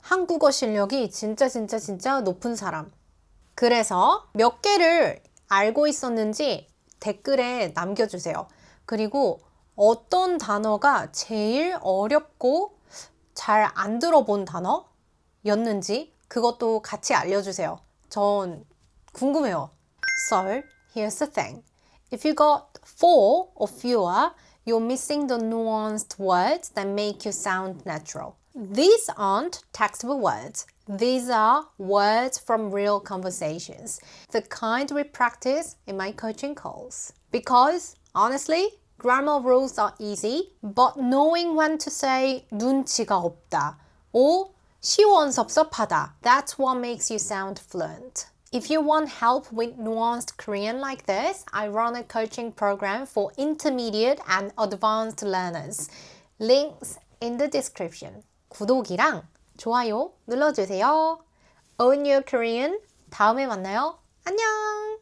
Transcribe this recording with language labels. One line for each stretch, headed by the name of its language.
Korean: 한국어 실력이 진짜 높은 사람. 그래서 몇 개를 알고 있었는지 댓글에 남겨주세요. 그리고 어떤 단어가 제일 어렵고 잘 안 들어본 단어였는지 그것도 같이 알려주세요. 전 궁금해요.
English: So, here's the thing. If you got 4 or fewer, you're missing the nuanced words that make you sound natural. These aren't textbook words. These are words from real conversations, the kind we practice in my coaching calls. Because, honestly, grammar rules are easy, but knowing when to say
Korean: 눈치가 없다
English: or
Korean: 시원섭섭하다,
English: that's what makes you sound fluent. If you want help with nuanced Korean like this, I run a coaching program for intermediate and advanced learners. Links in the description.
Korean: 구독이랑 좋아요 눌러주세요. Own Your Korean. 다음에 만나요. 안녕!